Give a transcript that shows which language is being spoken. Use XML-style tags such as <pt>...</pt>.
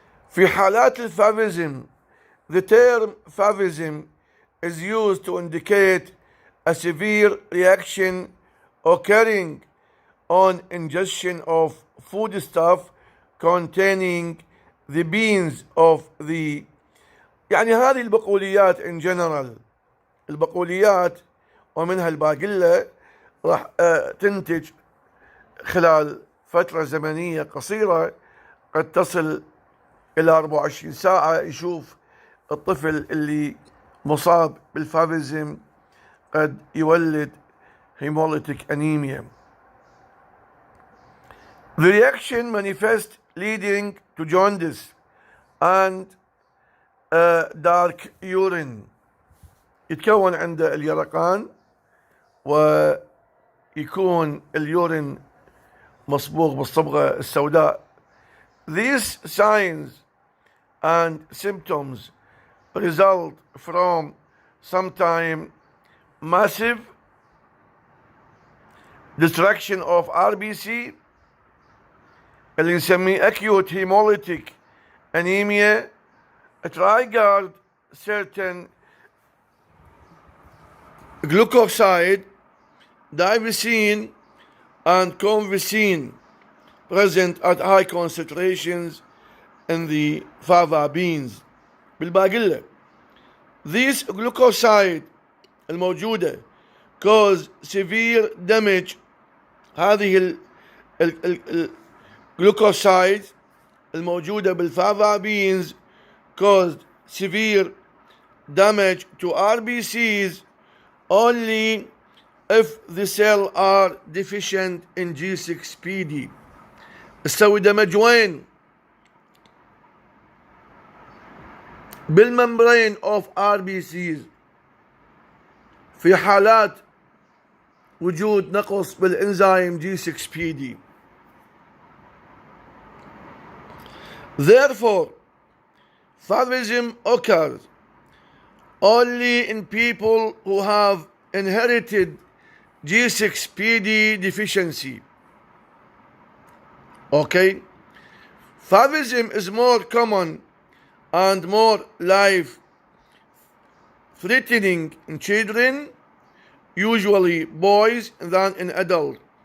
<ar>في حالات الفافيزم,</ar> <en>the term favism is used to indicate a severe reaction occurring on ingestion of foodstuff containing the beans of the،</en> <ar>يعني هذه البقوليات</ar> <en>in general،</en> <ar>البقوليات ومنها الباقلة راح تنتج خلال فترة زمنية قصيرة قد تصل إلى 24 ساعة. يشوف الطفل اللي مصاب بالفافيزم قد يولد hemolytic anemia.</ar> <en>The reaction manifests leading to jaundice and dark urine.</en> <ar>يتكون عند اليرقان ويكون اليورين مصبوغ بالصبغة السوداء.</ar> <en>These signs and symptoms result from sometime massive destruction of RBC</en> <ar>اللي نسميه</ar> <en>acute hemolytic anemia, triggered certain glucoside, divesine and convicine present at high concentrations in the fava beans.</en> <ar>بالباقلة</ar> <en>these glucoside</en> <ar>الموجودة</ar> <en>cause severe damage.</en> <ar>هذه الجلوكوسايد الموجودة بالفافا</ar> <en>beans caused severe damage to RBCs only if the cells are deficient in G6PD.</en> <ar>تسوي دمج وين؟ بالممبرين of RBCs في حالات وجود نقص بالإنزيم G6PD.</ar> <en>Therefore, favism occurs only in people who have inherited G6PD deficiency. Okay? Favism is more common and more life-threatening in children, usually boys, than in adults.</en>